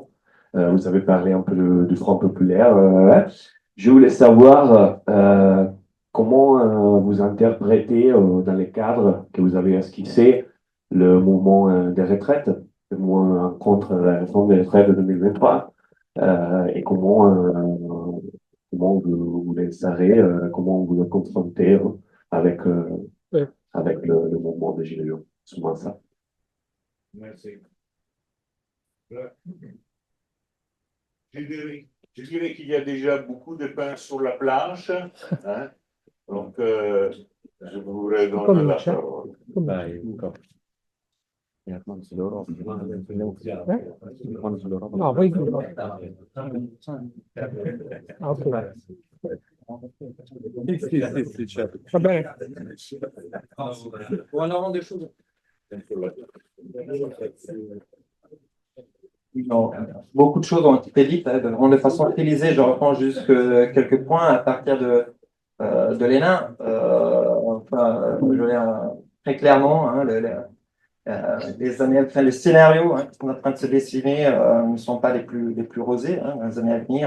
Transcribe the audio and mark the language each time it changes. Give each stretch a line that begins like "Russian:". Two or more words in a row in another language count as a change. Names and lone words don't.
French: Vous avez parlé un peu du Front populaire. Je voulais savoir comment vous interprétez dans les cadres que vous avez esquissés le mouvement des retraites, le mouvement contre la réforme des retraites de 2023, et comment vous les savez, comment vous le confrontez avec avec le mouvement des Gilets jaunes. C'est moins ça. Merci. Je dirais qu'il y a déjà beaucoup de pain sur la planche. Hein? Donc, je vous redonne la parole.
Italian: No, poi Sì, certo. Va bene.
French: On avance des choses. Non, beaucoup de choses ont été dites de façon utilisée. Je reprends juste quelques points à partir de Lénin. Enfin, je veux dire, très clairement, hein, les années, enfin, les scénarios qui sont en train de se dessiner ne sont pas les plus rosés dans les années à venir.